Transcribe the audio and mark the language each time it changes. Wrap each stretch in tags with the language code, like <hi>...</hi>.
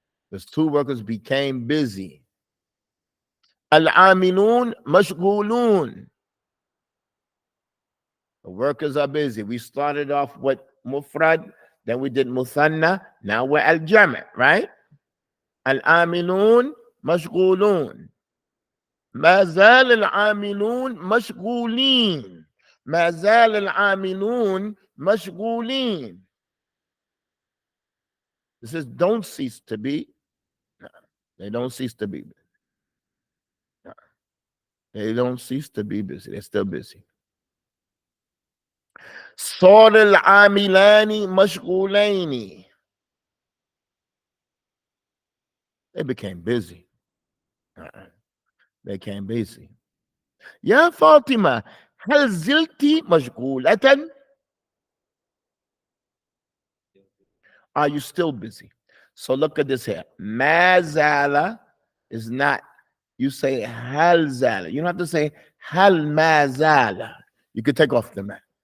<en>Those two workers became busy.</en> <ar>العاملون مشغولون.</ar> <en>The workers are busy. We started off with mufrad, then we did muthanna, now we're al-jam', right?</en> <ar>العاملون مشغولون. ما زال العاملون مشغولين. ما زال العاملون مشغولين.</ar> <en>This is don't cease to be. No, they don't cease to be. No, they don't cease to be busy. They're still busy.</en> <ar>صار العاملان مشغولين.</ar> <en>They became busy. They became busy.</en> <ar>يا فاطمة هل زلت مشغولة؟</ar> <en>Are you still busy? So look at this here. ما زال is not, you say هل زال. You don't have to say هل ما زال. You could take off the ma.</en>